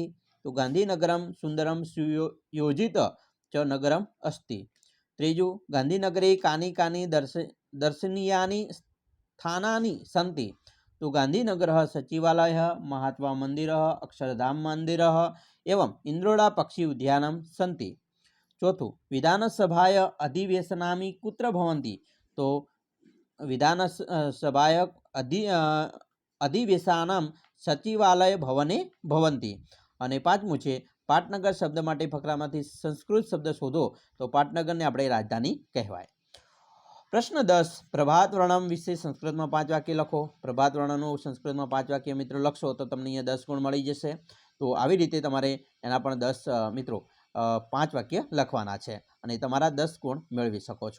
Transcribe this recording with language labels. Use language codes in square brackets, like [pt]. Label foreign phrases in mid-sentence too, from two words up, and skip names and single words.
[sa] તો गांधीनगरम सुंदरम सुयोजित च नगरम अस्ति. ત્રીજું गांधीनगरे कानि कानि दर्शनीयानि स्थानानि सन्ति. તો ગાંધીનગર સચિવાલય, મહાત્मा મંદિર, અક્ષરધામ મંદિર एवं इंद्रोड़ा पक्षी उद्यानम सन्ति. चौथुं विधानसभाय अधिवेशनानि कुत्र भवन्ति. तो विधानसभाय अधिवेशनानां सचिवालय भवने भवन्ति. [gu] અને પાંચમું છે પાટનગર શબ્દ માટે ફકરામાંથી સંસ્કૃત શબ્દ શોધો. તો પાટનગરને આપણે રાજધાની કહેવાય. પ્રશ્ન 10 પ્રભાત વર્ણમ વિશે સંસ્કૃતમાં 5 વાક્ય લખો. પ્રભાત વર્ણનનું સંસ્કૃતમાં 5 વાક્ય મિત્રો લખશો તો તમને અહીંયા 10 ગુણ મળી જશે. તો આવી રીતે તમારે એના પણ 10 મિત્રો 5 વાક્ય લખવાના છે અને તમારા 10 ગુણ મેળવી શકો છો.